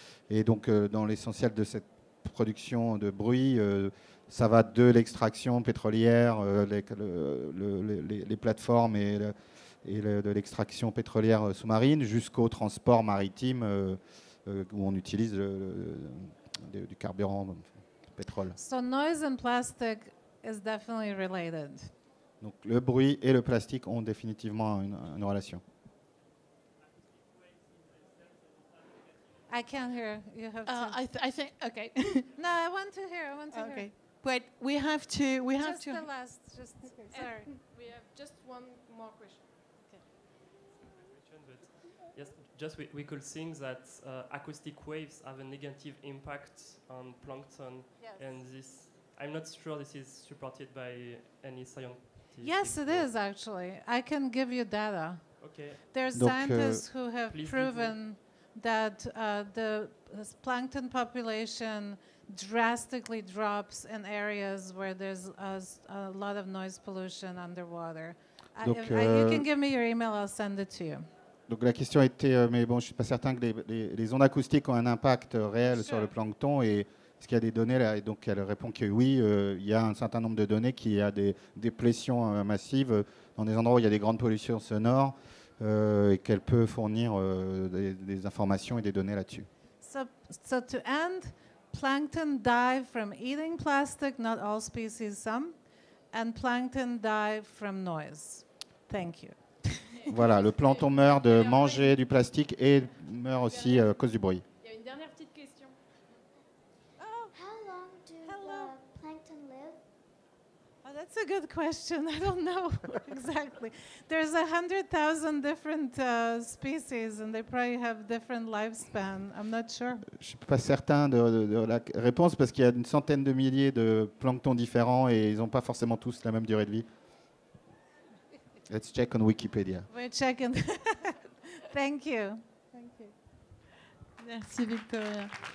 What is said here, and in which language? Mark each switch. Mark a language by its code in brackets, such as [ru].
[fr] Et donc dans l'essentiel de cette production de bruit, ça va de l'extraction pétrolière, les plateformes et de l'extraction pétrolière sous-marine jusqu'au transport maritime où on utilise du carburant pétrole. [en] So noise and plastic is definitely related. [fr] Donc le bruit et le plastique ont définitivement une relation. [en] I can't hear. You have to. I think, okay. No, I want to hear. I want to hear. Okay. But we have to. Just the last. Just sorry. We have just one more question. Yes, just we could think that acoustic waves have a negative impact on plankton, Yes. and this, I'm not sure this is supported by any scientific. Yes, it is actually. I can give you data. Okay. There's [fr] Donc, [en] scientists who have please proven that the plankton population drastically drops in areas where there's a lot of noise pollution underwater. [fr] Donc, [en] You can give me your email, I'll send it to you. [fr] Donc la question était, mais bon, je ne suis pas certain que les ondes acoustiques ont un impact réel sur le plancton. Et est-ce qu'il y a des données là? Et donc elle répond que oui, il y a un certain nombre de données qu'il y a des déplétions massives dans des endroits où il y a des grandes pollutions sonores et qu'elle peut fournir des informations et des données là-dessus. [en] So to end, plankton die from eating plastic, not all species, some, and plankton die from noise. Thank you. [fr] Voilà, le plancton meurt de manger du plastique et meurt aussi à cause du bruit. Il y a une dernière petite question. [en] How long do the plankton live? Oh, that's a good question. I don't know exactly. There's 100,000 different species, and they probably have different lifespan. I'm not sure. [fr] Je ne suis pas certain de la réponse parce qu'il y a une centaine de milliers de planctons différents et ils n'ont pas forcément tous la même durée de vie. [en] Let's check on Wikipédia. We're checking. Thank you. Thank you. [fr] Merci Victoria.